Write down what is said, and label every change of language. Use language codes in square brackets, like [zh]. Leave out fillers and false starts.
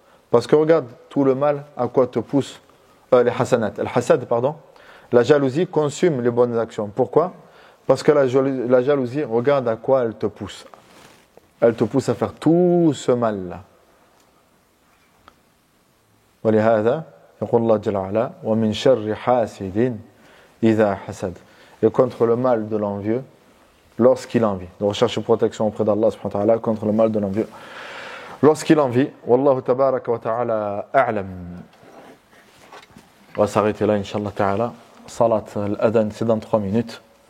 [fr] Parce que regarde tout le mal à quoi te poussent les hasanat. La jalousie consume les bonnes actions. Pourquoi? Parce que la jalousie, regarde à quoi elle te pousse. Elle te pousse à faire tout ce mal-là. [ar] ولهذا يقول الله جل وعلا ومن شر حاسد إذا حسد. [fr] Et contre le mal de l'envieux lorsqu'il envie. Donc recherche protection auprès d'Allah subhanahu wa ta'ala contre le mal de l'envieux lorsqu'il envie. [ar] Wallahu tabaraka wa ta'ala a'lam. [fr] On va s'arrêter là, Inch'Allah ta'ala. Salat al-adhan, c'est dans 3 minutes.